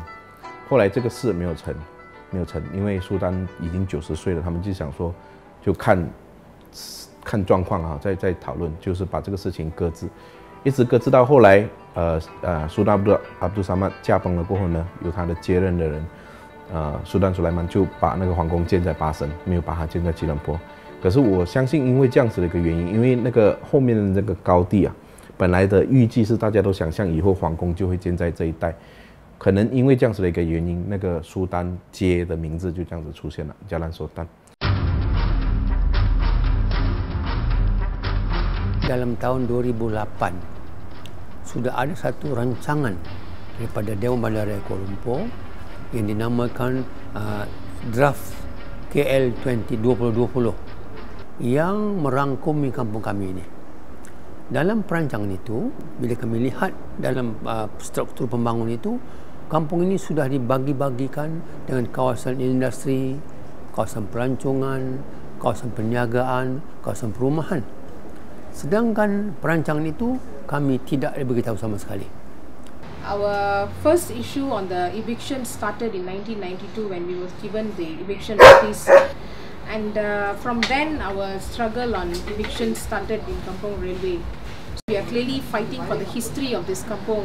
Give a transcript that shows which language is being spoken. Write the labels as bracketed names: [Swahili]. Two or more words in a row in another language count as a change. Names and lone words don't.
[Chinese] 后来这个事没有成，因为苏丹已经90岁了，他们就想说，就看状况再讨论，就是把这个事情搁置，一直搁置到后来，苏丹阿卜杜萨曼驾崩了过后呢，由他的接任的人，苏丹苏莱曼就把那个皇宫建在巴生，没有把它建在吉隆坡。可是我相信，因为这样子的一个原因，因为那个后面的那个高地本来的预计是大家都想象以后皇宫就会建在这一带。可能因为这样子的一个原因，那个苏丹街的名字就这样子出现了 ，Jalan Sultan。 [Malay] Dalam tahun 2008 sudah ada satu rancangan daripada Dewan Bandar Kuala Lumpur yang dinamakan Draft KL 2020 yang merangkumi kampung kami ini. Dalam perancangan itu, bila kami lihat dalam struktur pembangunan itu, kampung ini sudah dibagi-bagikan dengan kawasan industri, kawasan pelancongan, kawasan perniagaan, kawasan perumahan. Sedangkan perancangan itu kami tidak diberitahu sama sekali. [English] Our first issue on the eviction started in 1992 when we were given the eviction notice. And from then, our struggle on eviction started in Kampung Railway. We are clearly fighting for the history of this kampung.